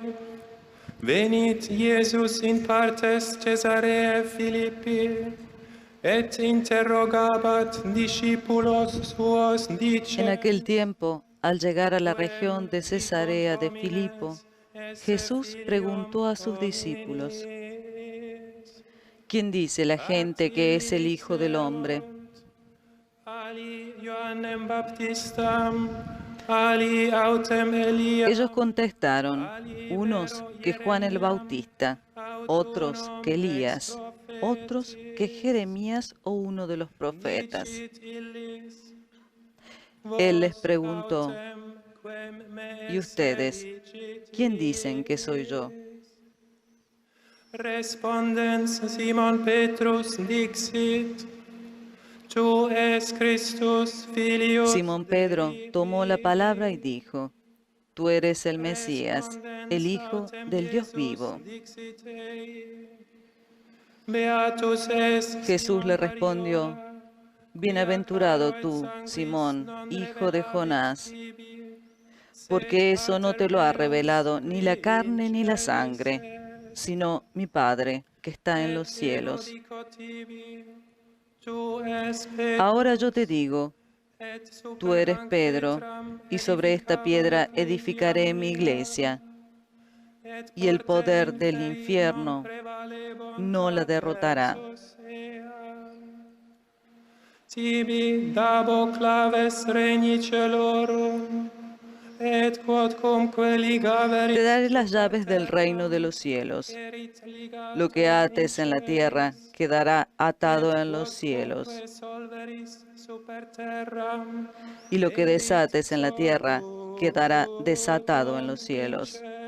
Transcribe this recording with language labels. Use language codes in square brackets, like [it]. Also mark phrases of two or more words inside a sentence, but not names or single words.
[la] venit Iesus in partes Caesareae Philippi et interrogabat discípulos suos dicendo. [es] En aquel tiempo, al llegar a la región de Cesarea de Filipo, Jesús preguntó a sus discípulos: ¿quién dice la gente que es el Hijo del Hombre? Ellos contestaron, unos que Juan el Bautista, otros que Elías, otros que Jeremías o uno de los profetas. Él les preguntó: ¿y ustedes, quién dicen que soy yo? [la] Respondens Simon Petrus dixit: Tu es Christus, filio. [es] Simón Pedro tomó la palabra y dijo: Tú eres el Mesías, el Hijo del Dios vivo. Jesús le respondió: Bienaventurado tú, Simón, hijo de Jonás, porque eso no te lo ha revelado ni la carne ni la sangre, sino mi Padre que está en los cielos. Ahora yo te digo, tú eres Pedro, y sobre esta piedra edificaré mi iglesia, y el poder del infierno no la derrotará. [la] Tibi dabo claves regni celorum, et quodcumque ligaverit. [es] Te daré las llaves del reino de los cielos. Lo que ates en la tierra quedará atado en los cielos, y lo que desates en la tierra quedará desatado en los cielos.